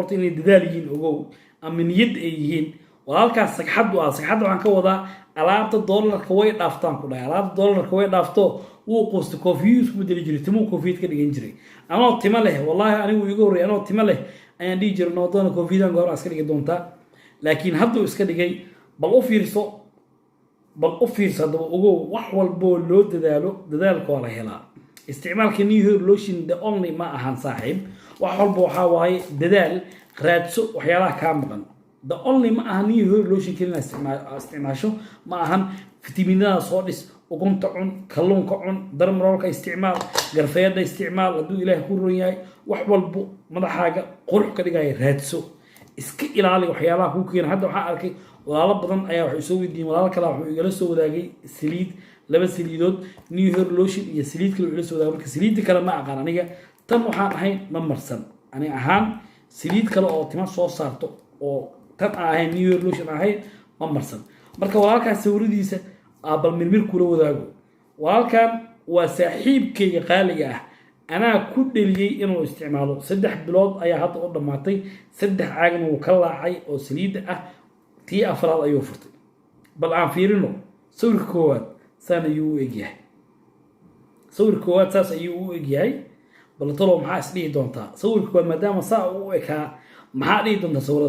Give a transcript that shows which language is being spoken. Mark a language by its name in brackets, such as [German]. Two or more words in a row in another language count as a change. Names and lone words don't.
[Somali] inay dadaal yihiin ogow ama niyad ay yihiin walaalkaas sagxad waxaan ka wadaa alaabta dollarka way dhaaftaan ku dhaay alaabta dollarka way dhaafto wuu qoosto koofiyuu isku bedeli jiray timuu koofiyad ka dhigan jiray anoo timo leh wallahi anigu iga horeey anoo timo leh ayaan dhigi jiray noodona koofiyadan goor aska dhigi doontaa laakiin hadda iska dhigay bal u fiirso hadaba ogow wax walbo loo dadaalko la helaa isticmaalka [English] new hair lotion the only [Somali] ma ahan saaxiib wax walbo waxa waaye dadaal raadso waxyaalaha ka maqan [English] the only [Somali] ma ahan [English] new hair lotion [Somali] kina isticmaasho ma ahan fitamiinada soo dhis ukunta cun kalluunka cun darmaroolka isticmaal garfeeda isticmaal hadduu ilaahay ku roon yahay wax walbo madaxaaga qurux ka dhigaya raadso iska ilaali waxyaalaha ku keenay hadda waxaan arkay walaalo badan ayaa waxay soo weydiiyeen walaalo kale wuxuu igala soo wadaagay saliid laba saliidood [English] new hair lotion [Somali] iyo saliid kale igala soo wadaagay marka saliidda kale ma aqaan aniga tan waxaan ahayn ma marsan ani ahaan saliid kale oo tima soo saarto oo tan aan ahayn [English] new hair lotion [Somali] ahayn ma marsan marka walaalkaas sawiradiisa bal mirmir kula wadaago walaalkan waa saaxiibkayga qaaliga ah anaa ku dheliyey inuu isticmaalo 3 bilood ayaa hadda u dhammaatay 3 caagna wuu ka laacay oo saliidda ah tii afraad ayuu furtay bal aan fiirino sawirka koowaad saan ayuu u egyahay sawirka koowaad saas ayuu u egyahay bal talo maxaa is dhihi doontaa sawirka koowaad maadaama saa u ekaa maxaa dhihi doontaa sawirada